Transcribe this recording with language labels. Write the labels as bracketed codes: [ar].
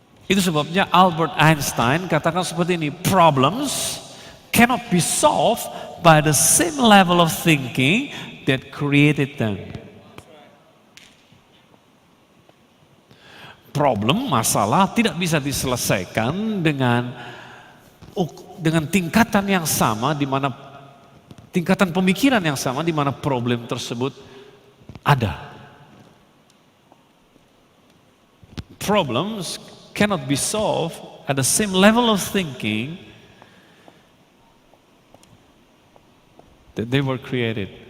[id] Itu sebabnya Albert Einstein katakan seperti ini, [en] problems cannot be solved by the same level of thinking that created them. [id] Masalah tidak bisa diselesaikan dengan tingkatan yang sama, di mana tingkatan pemikiran yang sama, di mana problem tersebut ada. [en] Problems cannot be solved at the same level of thinking that they were created.